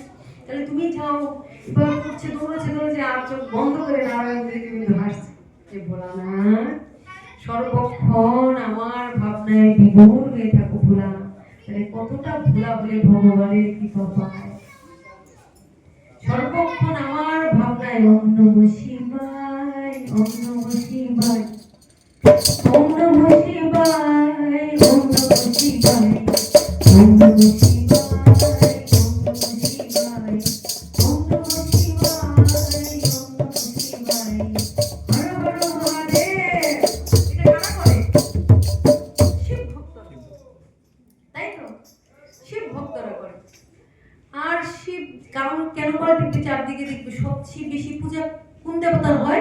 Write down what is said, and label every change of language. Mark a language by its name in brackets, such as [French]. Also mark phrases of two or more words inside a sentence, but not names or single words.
[Bangla] তাহলে তুমি যাও, এবার করছে দৌড়েছে দৌড়েছে, আর চোখ বন্ধ করে নারায়ণ দিকে কিন্তু হাসছে যে ভোলানাথ সর্বক্ষণ আমার ভাবনায় বিভোর হয়ে থাকো ভোলা। তাহলে কতটা ভোলা হলে ভগবানের কৃপা পায়। সর্বক্ষণ আমার ভাবনায় [Sanskrit] ওম নমঃ শিবায়, ওম নমঃ শিবায়, ওম নমঃ শিবায়, ওম নমঃ শিবায়, ওম নমঃ শিবায়, ওম নমঃ শিবায়, ওম নমঃ শিবায়, ওম নমঃ শিবায়, হর হর মহাদেব। [Bangla] এটা কারা করে? শিব ভক্তরা, তাই তো? শিব ভক্তরা করে। আর শিব কারণ কেন করে দেখবে, চারদিকে দেখবে সবচেয়ে বেশি পূজা কোন দেবতার হয়?